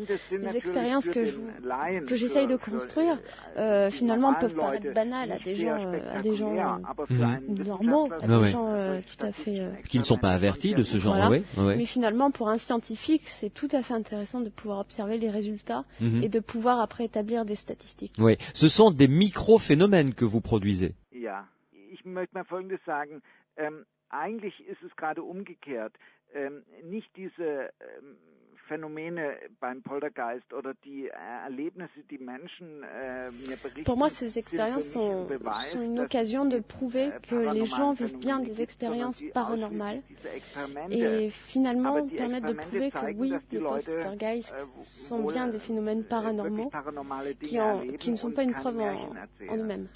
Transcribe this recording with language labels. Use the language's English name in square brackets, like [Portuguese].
[French] Les expériences que j'essaye de construire, finalement, peuvent paraître banales à des gens normaux, à des gens tout à fait qui ne sont pas avertis de ce genre. Voilà. Ouais. Mais finalement, pour un scientifique, c'est tout à fait intéressant de pouvoir observer les résultats et de pouvoir après établir des statistiques. Oui, ce sont des micro-phénomènes que vous produisez. [German] Ja, ich möchte mal Folgendes sagen. Eigentlich ist es gerade umgekehrt. Nicht diese Phänomene beim Poltergeist oder die Erlebnisse, die Menschen mir berichten. [French] Pour moi, ces expériences sont une occasion de prouver que les gens vivent bien des expériences paranormales et finalement permettent de prouver que oui, les poltergeists sont bien des phénomènes paranormaux qui ne sont pas une preuve en eux-mêmes.